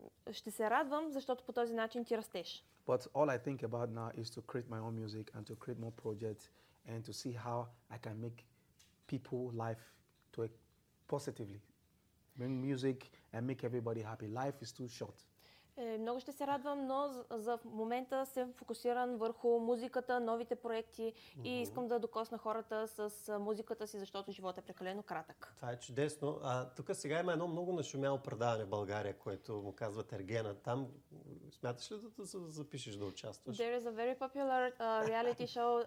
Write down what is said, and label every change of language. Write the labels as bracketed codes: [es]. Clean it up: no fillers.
[bg] Ще се радвам, защото по този начин ти растеш. [en] But all I think about now is to create my own music and to create more projects and to see how I can make people life to positively. Bring music and make everybody happy. Life is too short. [bg] Много ще се радвам, но за момента съм фокусиран върху музиката, новите проекти и искам да докосна хората с музиката си, защото животът е прекалено кратък. Това е чудесно. А тук сега има едно много нашумяло предаване в България, което му казват Ергена. Там смяташ ли да се запишеш да участваш? [en] There is a very popular reality show.